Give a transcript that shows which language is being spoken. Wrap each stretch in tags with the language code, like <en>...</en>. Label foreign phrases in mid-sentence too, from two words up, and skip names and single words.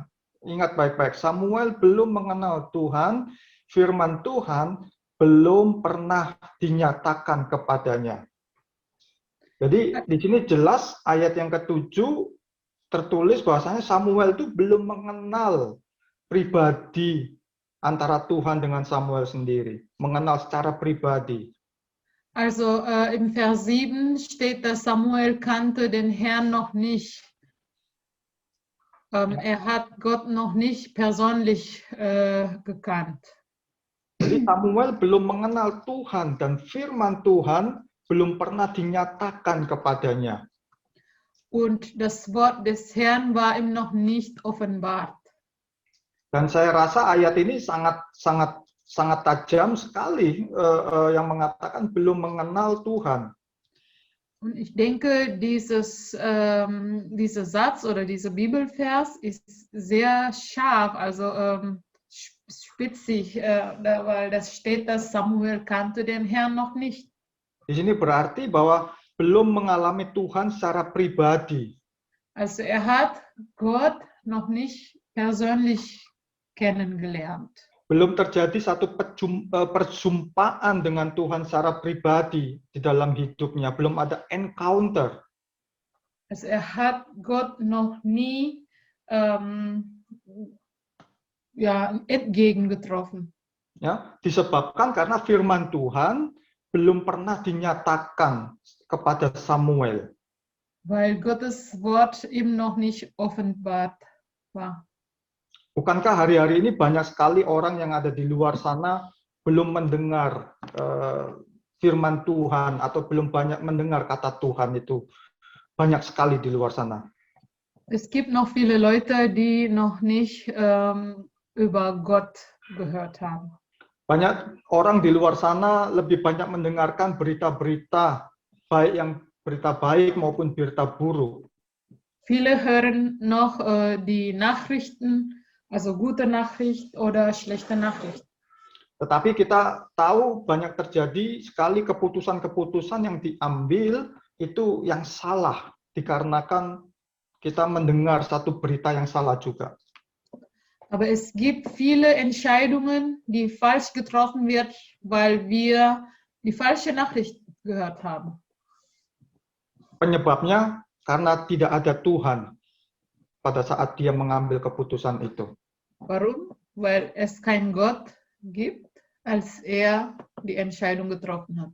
<id>Ingat baik-baik, Samuel belum mengenal Tuhan, firman Tuhan belum pernah dinyatakan kepadanya. Jadi di sini jelas ayat yang ke-7 tertulis bahwasanya Samuel itu belum mengenal pribadi antara Tuhan dengan Samuel sendiri, mengenal secara pribadi.</id> <de>Also im Vers 7 steht, dass Samuel kannte den Herrn noch nicht. Er hat Gott noch nicht persönlich gekannt.</de> <id>Jadi Samuel belum mengenal Tuhan dan firman Tuhan belum pernah dinyatakan kepadanya.</id> <de>Und das Wort des Herrn war ihm noch nicht offenbart.</de> <id>Dan saya rasa ayat ini sangat tajam sekali yang mengatakan belum mengenal Tuhan.</id> <de>Und ich denke, dieser Satz oder dieser Bibelvers ist sehr scharf, also spitzig, weil das steht, dass Samuel kannte den Herrn noch nicht.</de> <id>Di sini berarti bahwa belum mengalami Tuhan secara pribadi.</id> <de>Also er hat Gott noch nicht persönlich kennengelernt.</de> <id>Belum terjadi satu perjumpaan dengan Tuhan secara pribadi di dalam hidupnya. Belum ada encounter.</id> <de>Also er hat Gott noch nie entgegengetroffen.</de> <id>Ya, disebabkan karena firman Tuhan belum pernah dinyatakan kepada Samuel.</id> <de>Weil Gottes Wort ihm noch nicht offenbart war.</de> <id>Bukankah hari-hari ini banyak sekali orang yang ada di luar sana belum mendengar firman Tuhan atau belum banyak mendengar kata Tuhan itu? Banyak sekali di luar sana.</id> <de>Es gibt noch viele Leute, die noch nicht über Gott gehört haben.</de> <id>Banyak orang di luar sana lebih banyak mendengarkan berita-berita, baik yang berita baik maupun berita buruk.</id> <de>Viele hören noch die Nachrichten, also gute Nachricht oder schlechte Nachricht.</de> <id>Tetapi kita tahu banyak terjadi sekali keputusan-keputusan yang diambil itu yang salah, dikarenakan kita mendengar satu berita yang salah juga.</id> <de>Aber es gibt viele Entscheidungen, die falsch getroffen wird, weil wir die falsche Nachricht gehört haben.</de> <id>Penyebabnya karena tidak ada Tuhan pada saat dia mengambil keputusan itu.</id> <de>Warum? Weil es keinen Gott gibt, als er die Entscheidung getroffen hat.</de>